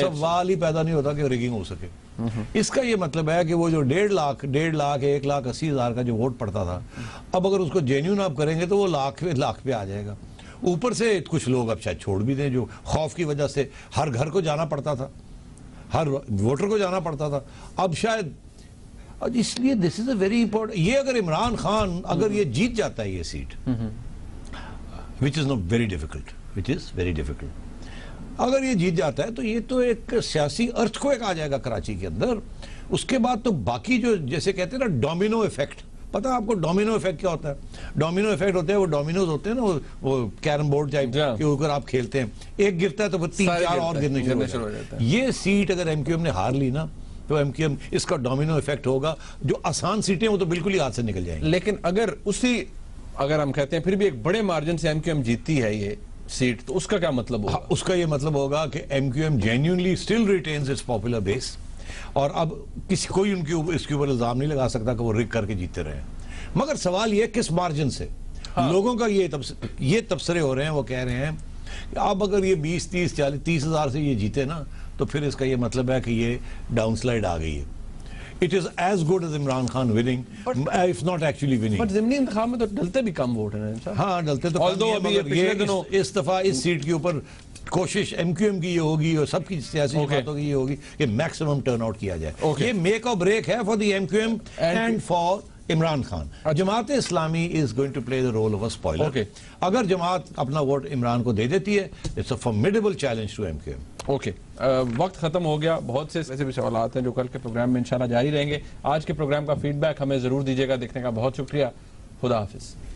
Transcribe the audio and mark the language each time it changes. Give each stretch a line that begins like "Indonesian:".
Urdu: سوال ہی پیدا نہیں ہوتا کہ ریگنگ ہو سکے. اس کا یہ مطلب ہے کہ وہ جو 1.5 لاکھ 1,80,000 کا جو ووٹ پڑتا تھا, اب اگر اس کو جینیون آپ کریں گے تو وہ لاکھ پہ آ جائے گا. اوپر سے کچھ لوگ اب شاید چھوڑ بھی دیں, جو خوف کی وجہ سے ہر گھر کو جانا پڑتا تھا, ہر ووٹر کو جانا پڑتا تھا. اب شاید اس لیے
English: This is a very important.
Urdu: یہ اگر عمران خان اگر یہ جیت جاتا ہے یہ set,
English: which is not very difficult,
Urdu: which is very difficult, اگر یہ جیت جاتا ہے تو یہ تو ایک سیاسی ارتھکویک آ جائے گا کراچی کے اندر. اس کے بعد تو باقی جو جیسے کہتے ہیں نا ڈومینو ایفیکٹ, پتہ آپ کو ڈومینو ایفیکٹ کیا ہوتا ہے؟ ڈومینو ایفیکٹ ہوتے ہیں وہ ڈومینوز ہوتے ہیں نا, وہ کیرم بورڈ ٹائپ کے اوپر آپ کھیلتے ہیں, ایک گرتا ہے تو وہ 3-4 اور گرنے شروع ہو جاتے ہیں. یہ سیٹ اگر MQM نے ہار لی نا تو MQM اس کا ڈومینو ایفیکٹ ہوگا. جو آسان سیٹیں وہ تو بالکل ہی ہاتھ سے نکل جائیں گی. لیکن اگر ہم کہتے ہیں پھر بھی ایک بڑے مارجن سے MQM جیتتی ہے یہ سیٹ, تو اس کا کیا مطلب ہوگا؟ اس کا یہ مطلب ہوگا کہ MQM
English: genuinely still retains its popular base,
Urdu: اور اب کوئی اس کے اوپر الزام نہیں لگا سکتا کہ وہ رگ کر کے جیتے رہے. مگر سوال یہ کس مارجن سے. لوگوں کا یہ تبصرے ہو رہے ہیں, وہ کہہ رہے ہیں کہ اب اگر یہ 20-30 ہزار سے یہ جیتے نا تو پھر اس کا یہ مطلب ہے کہ یہ ڈاؤن سلائڈ آ گئی ہے.
English: It is as good as Imran Khan winning, if not actually winning.
Urdu: But ضمنی انتخاب میں تو ڈلتے بھی کم ووٹ ہیں. ہاں ڈلتے تو اس دفعہ اس سیٹ کے اوپر کوشش MQM کی یہ ہوگی اور سب کی سیاسی جماعتوں کی یہ ہوگی کہ میکسیمم ٹرن آؤٹ کیا جائے.
English: یہ میک اور بریک ہے for the MQM and for Imran Khan. Jamaat Islami is going to play the role of a spoiler.
Urdu: اگر جماعت اپنا ووٹ عمران کو دے دیتی ہے,
English: it's a formidable challenge to MQM.
Urdu: Okay, وقت ختم ہو گیا. بہت سے ایسے بھی سوالات ہیں جو کل کے پروگرام میں انشاءاللہ جاری رہیں گے. آج کے پروگرام کا فیڈ بیک ہمیں ضرور دیجیے گا. دیکھنے کا بہت شکریہ. خدا حافظ.